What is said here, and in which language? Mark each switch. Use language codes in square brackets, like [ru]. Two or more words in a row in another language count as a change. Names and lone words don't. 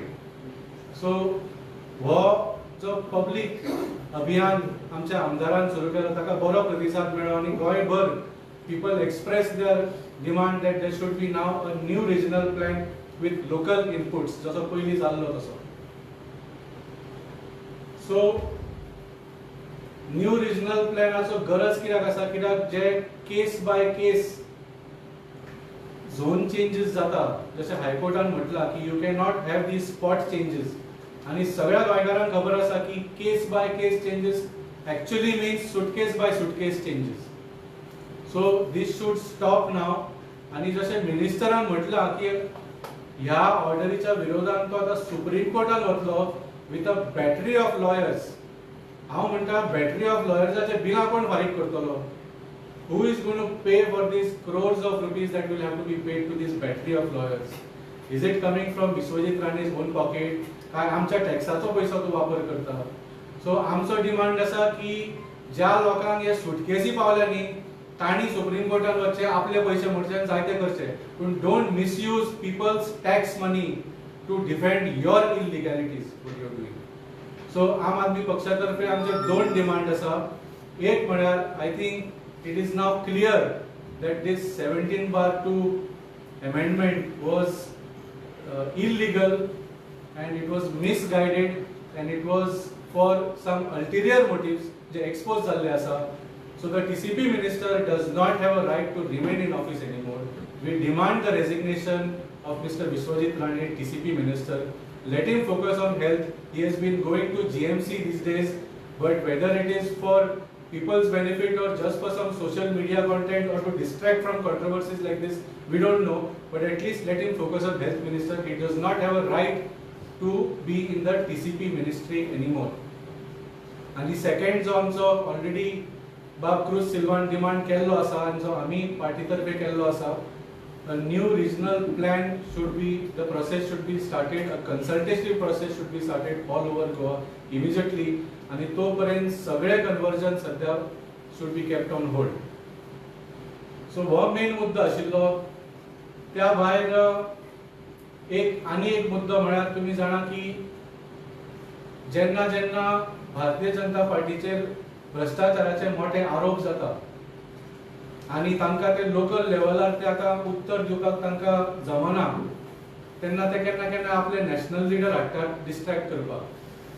[kok] सो हो जो पब्लीक अभियान आमच्या आमदारान सुरू केलो ताका बरो प्रतिसाद मेळ्ळो आनी गोंयभर [en] people express their demand that there should be now a new regional plan with local inputs, [kok] जसो पयलीं जाल्लो तसो. सो [en] new regional [kok] प्लॅनाचो गरज कित्याक आसा? कित्याक जे [en] case by case zone changes [kok] जाता, जशें हायकोर्टान म्हटलां की [en] you cannot have these spot changes. [kok] आनी सगळ्या गोंयकारांक खबर आसा की [en] case by case changes actually means suitcase by suitcase changes. So this should stop now. [kok] आनी जशें मिनिस्टरान म्हटलां की ह्या ऑर्डरीच्या विरोधान तो आतां सुप्रीम कोर्टान वतलो [en] with a battery of lawyers. [kok] हांव म्हणटा [en] battery of [kok] लॉयर्साचे बिलां कोण फारीक करतलो? [en] Who is going to pay for this crores of rupees that will have to be paid to this battery of lawyers? Is it coming from विश्वजीत राणे's own pocket? [kok] काय आमच्या टॅक्साचो पैसो तो वापर करता? सो आमचो डिमांड आसा की ज्या लोकांक हे सुटकेसी पावल्या न्ही तांणी सुप्रीम कोर्टान वचचें, आपले पयशे मोडचे जायते करचे, पूण [en] don't misuse people's tax money to defend your illegalities what you are doing. [kok] सो आम आदमी पक्षातर्फे आमचे दोन डिमांड आसा. एक म्हळ्यार [en] I think it is now clear that this 17/2 amendment was illegal and it was misguided and it was for some ulterior motives [kok] जे expose जाल्ले आसा. [en] So the TCP minister does not have a right to remain in office anymore. We demand the resignation of Mr. Vishwajit Rane, TCP minister. Let him focus on health. He has been going to GMC these days, but whether it is for people's benefit or just for some social media content or to distract from controversies like this, we don't know. But at least let him focus on health minister. He does not have a right to be in the TCP ministry anymore. And the second [kok] जो आमचो already बाब क्रूज सिल्वान डिमांड केल्लो आसा आनी जो आमी पार्टी तर्फे केल्लो आसा, [en] a new regional plan should be, the process should be started, a consultative process should be started all over Goa immediately, [kok] आणि तो पर्यंत सगळे कन्वर्जन सध्या [en] should be kept on hold. [kok] So हो मेन मुद्दो आशिल्लो. त्या भायर एक मुद्दो म्हळ्यार तुमी जाणा की जेन्ना जेन्ना भारतीय जनता पार्टीचेर भ्रष्टाचाराचे मोठे आरोप जाता आणि तांकां ते लोकल लेवलार ते आतां उत्तर दिवपाक तांकां जमना, तेन्ना ते केन्ना केन्ना आपले नॅशनल लिडर हाडटात डिस्ट्रॅक्ट करपाक.